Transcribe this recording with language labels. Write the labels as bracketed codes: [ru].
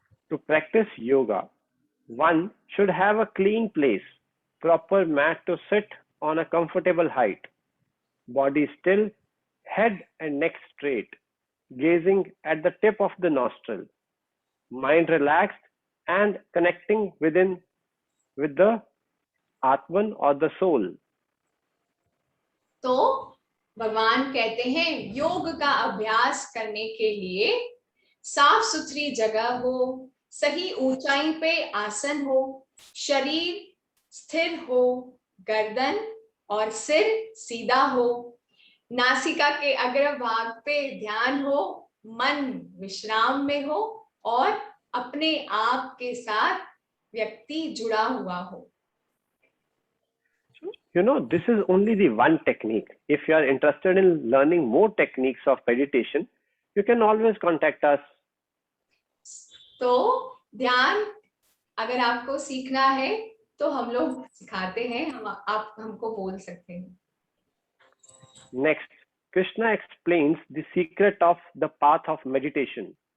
[en] To practice yoga, one should have a clean place, proper mat to sit on a comfortable height, body still, head and neck straight, gazing at the tip of the nostril, mind relaxed and connecting within with the Atman or the soul. [hi] तो भगवान कहते हैं योग का अभ्यास करने के लिए साफ सुथरी जगह हो, सही ऊंचाई पे आसन हो, शरीर स्थिर हो, गर्दन और सिर सीधा हो, नासिका के अग्रभाग पे ध्यान हो, मन विश्राम में हो और अपने आप के साथ व्यक्ति जुड़ा हुआ हो। [en] You know, this is only the one technique. If you are interested in learning more techniques of meditation, you can always contact us. [hi] तो ध्यान अगर आपको सीखना है तो हम लोग सिखाते हैं, आप हमको बोल सकते हैं। [en] Next, Krishna explains the secret of the path of meditation.